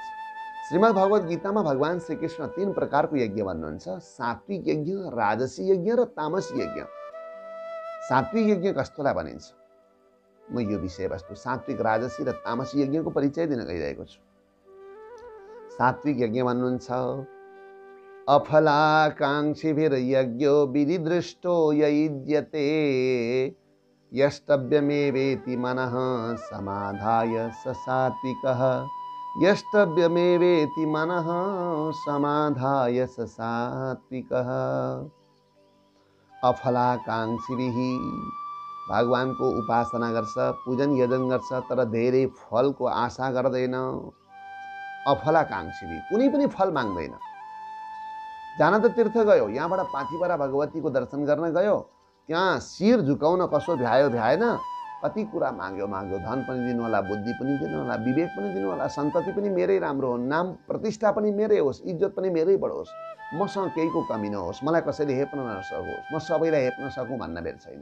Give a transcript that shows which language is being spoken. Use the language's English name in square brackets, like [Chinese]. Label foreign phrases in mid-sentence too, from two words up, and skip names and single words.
[Nepali] श्रीमद् भगवत गीतामा भगवान श्रीकृष्ण 3 प्रकारको यज्ञ भन्नुहुन्छ। सात्विक यज्ञ, राजसी यज्ञ र तामसी यज्ञ। सात्विक यज्ञ कस्तोलाई भनिन्छ? म यो विषयवस्तु सात्विक, राजसी र तामसी यज्ञको परिचय दिन गइरहेको छु। सात्विक यज्ञ भन्नुहुन्छ [Sanskrit] अफलाकाङ्क्षिभिर्यज्ञो विधिदृष्टो ययुज्यते यष्टव्यमेवेति मनः समाधाय स सात्विकः। यष्टव्यमेवेति मनः समाधाय स सात्विकः। अफलाकाङ्क्षिभिः, [Nepali] भगवानको उपासना गर्छ, पूजन यजन गर्छ, तर धेरै फलको आशा गर्दैन। अफलाकाङ्क्षी, कुनै पनि फल माग्दैन। जान त तीर्थ गयो, यहाँबाट पाथिभरा भगवतीको दर्शन गर्न गयो, त्यहाँ शिर झुकाउन कसो भ्यायो भ्याएन, कति कुरा माग्यो, धन पनि दिनु होला, बुद्धि पनि दिनु होला, विवेक पनि दिनु होला, सन्तति पनि मेरै राम्रो हो, नाम प्रतिष्ठा पनि मेरै होस्, इज्जत पनि मेरै बढोस्, मसँग केहीको कमी नहोस्, मलाई कसैले हेप्न नसकोस्, म सबैलाई हेप्न सकूँ भन्न बेर छैन।